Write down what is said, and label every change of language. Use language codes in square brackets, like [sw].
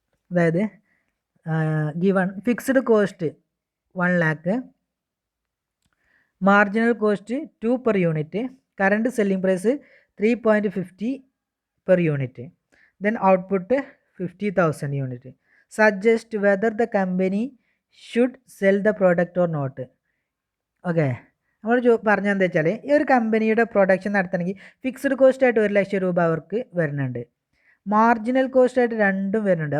[en] അതായത് given fixed cost 1 lakh, marginal cost 2 per unit, current selling price 3.50 per unit, then output 50,000 unit. Suggest whether the company should sell the product or not. [ml] Okay, നമ്മൾ പറഞ്ഞാൽ എന്താ വെച്ചാൽ, ഈ ഒരു കമ്പനിയുടെ production നടത്തണമെങ്കിൽ fixed cost ആയിട്ട് 1 ലക്ഷം രൂപ അവർക്ക് വരുന്നുണ്ട്, മാർജിനൽ കോസ്റ്റ് ആയിട്ട് 2 വരുന്നുണ്ട്.